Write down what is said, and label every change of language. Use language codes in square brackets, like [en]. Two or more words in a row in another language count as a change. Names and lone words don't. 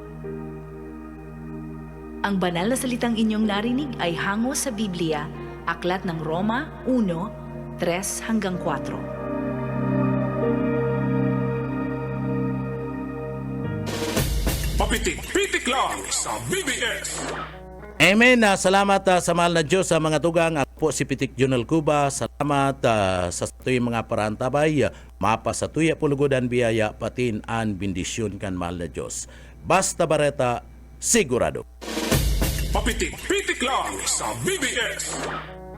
[tl] Ang banal na salitang inyong narinig ay hango sa Biblia, Aklat ng Roma 1:3-4. [bik] Papitik-pitik lang sa BBS. Amen. Salamat sa mahal na Diyos sa mga tugang. Ako po si Pitik Junal Cuba. Salamat sa tuyong mga parantabay. Mapa sa tuya pulugodan biyaya patin an bendisyon kan mahal na Diyos. Basta Bareta, sigurado. Papitik-pitik lang sa BBS.